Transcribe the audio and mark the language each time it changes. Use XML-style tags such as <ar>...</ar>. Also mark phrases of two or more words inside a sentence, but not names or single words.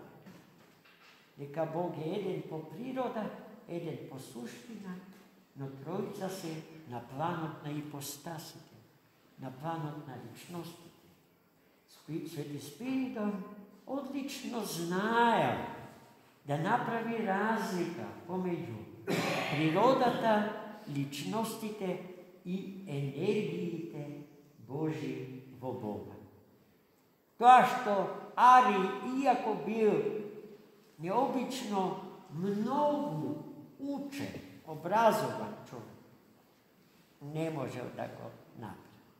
<mk>Дека Бог е еден по природа, еден по суштина, но тројца се на планот на ипостасите, на планот на личностите. Свети Спиридон одлично знаел да направи разлика помеѓу природата, личностите и енергијите Божји во Бога.</mk> <sr>To što Ari, iako bio neobično mnogo učen, obrazovan čovjek, ne može</sr> <mk>da go napravi.</mk>